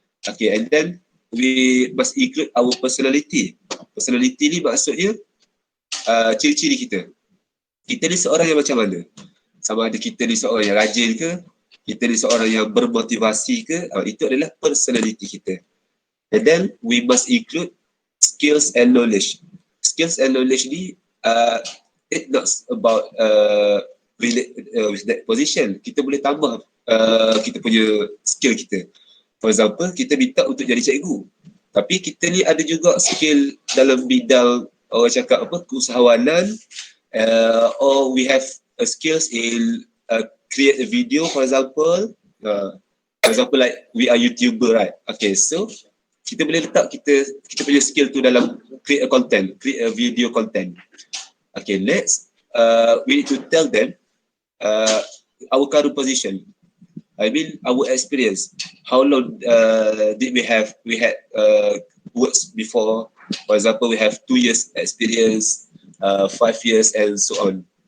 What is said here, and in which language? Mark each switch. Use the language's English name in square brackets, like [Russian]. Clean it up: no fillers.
[English] Okay, and then we must include our personality. [Malay] Personality ni maksudnya ciri-ciri kita. Kita ni seorang yang macam mana? Sama ada kita ni seorang yang rajin ke, kita ni seorang yang bermotivasi ke, itu adalah personality kita. [English] And then we must include skills and knowledge. Skills and knowledge ni it's not about related with that position. [Malay] Kita boleh tambah kita punya skill kita. [English] For example, [Malay] kita minta untuk jadi cikgu, tapi kita ni ada juga skill dalam bidang orang cakap keusahawanan, [English] or we have skills in create a video, for example like we are YouTuber, right? [Malay] Okay, so kita boleh letak kita punya skill tu dalam [English] create a video content. Okay, next we need to tell them our current position. I mean our experience. How long did we had works before? For example, we have 2 years experience, 5 years, and so on.